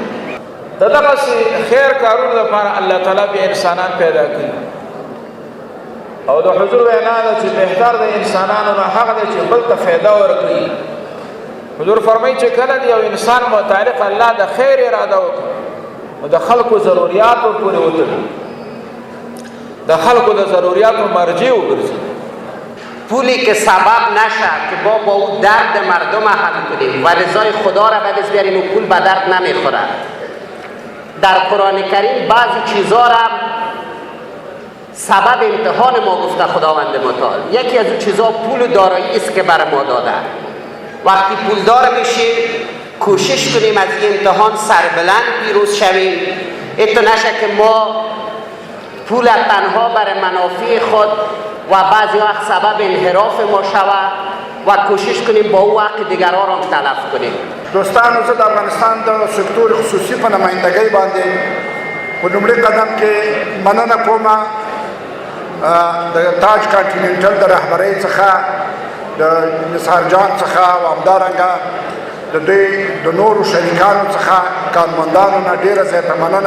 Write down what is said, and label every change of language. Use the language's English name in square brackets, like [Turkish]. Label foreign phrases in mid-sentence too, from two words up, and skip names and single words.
[Pashto] د دغسې خیر کارونو لپاره الله تعالی بیا انسانان پیدا کړي او د حضور وینا ده چې بهتر د انسانانو نه هغه دی چې بل ته فایده ورکړي. حضور فرمایي چې کله د یو انسان متعلق الله د خیر اراده وکړي نو د خلکو ضروریات ورپورې وتړي، د خلکو د ضروریاتو مرجع وګرځي. [Persian] پولی که سبب نشه که با او درد مردم حل کنیم و رضای خدا را به دست بیاریم و پول به درد نمیخوره. در قرآن کریم بعضی چیزا را سبب امتحان ما گفته خداوند متعال. یکی از اون چیزا پول و دارایی است که بر ما داده. وقتی پولدار بشیم کوشش کنیم از این امتحان سربلند پیروز شویم. اتو نشه که ما پول تنها برای منافع خود و بعضی وقت سبب انحراف ما شود و کوشش کنیم با او حق دیگران را تلف کنیم. [Pashto] دوستانو، زه د افغانستان د سکتور خصوصي په نمایندګۍ باندې په لومړي قدم کې مننه کوم د تاج کانټیننټل د رهبرۍ څخه د نثار جان څخه او همدارنګه د دوی د نورو شریکانو څخه کارمندانو نه ډېره زیاته مننه.